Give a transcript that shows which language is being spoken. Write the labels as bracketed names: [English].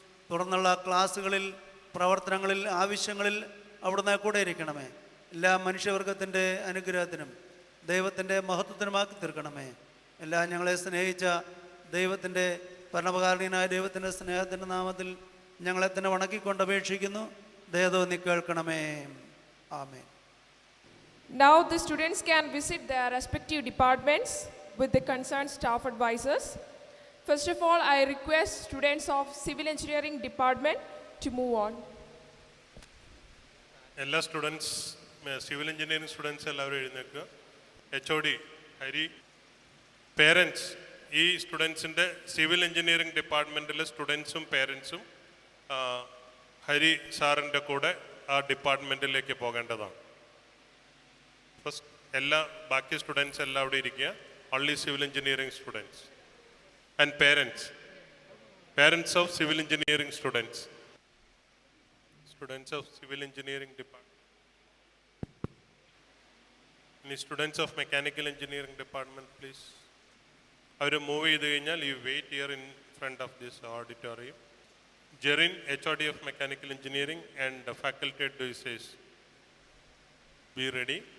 [Malayalam] തുടർന്നുള്ള ക്ലാസ്സുകളിൽ, പ്രവർത്തനങ്ങളിൽ, ആവശ്യങ്ങളിൽ അവിടുന്ന് കൂടെ ഇരിക്കണമേ. എല്ലാ മനുഷ്യവർഗത്തിൻ്റെ അനുഗ്രഹത്തിനും ദൈവത്തിൻ്റെ മഹത്വത്തിനുമാക്കി തീർക്കണമേ. എല്ലാം ഞങ്ങളെ സ്നേഹിച്ച ദൈവത്തിൻ്റെ പരമകാരുണ്യനായ ദൈവത്തിൻ്റെ സ്നേഹത്തിൻ്റെ നാമത്തിൽ ഞങ്ങളെ തന്നെ വണക്കിക്കൊണ്ട് അപേക്ഷിക്കുന്നു. ദയതോന്നി കേൾക്കണമേ. ആമേൻ. [English] Now the students can visit their respective departments with the concerned staff advisors. First of all, I request students of Civil Engineering Department to move on. [Malayalam] എല്ലാ സ്റ്റുഡൻസ്, സിവിൽ എഞ്ചിനീയറിംഗ് സ്റ്റുഡൻസ് എല്ലാവരും എഴുന്നേൽക്കുക. HOD ഹരി, പേരൻസ്, ഈ സ്റ്റുഡൻസിൻ്റെ civil engineering ഡിപ്പാർട്ട്മെൻറ്റിലെ സ്റ്റുഡൻസും പേരൻസും Hari സാറിൻ്റെ കൂടെ ആ ഡിപ്പാർട്ട്മെൻറ്റിലേക്ക് പോകേണ്ടതാണ്. [English] first [Malayalam] എല്ലാ ബാക്കി സ്റ്റുഡൻസ് എല്ലാം അവിടെ ഇരിക്കുക. [English] Only civil engineering students and parents of civil engineering students of civil engineering department. Any students of mechanical engineering department, please. [Malayalam] Avare move ചെയ്തു കഴിഞ്ഞാൽ [English] you wait here in front of this auditorium. Jerin, HOD of mechanical engineering, and the faculty advisors, be ready.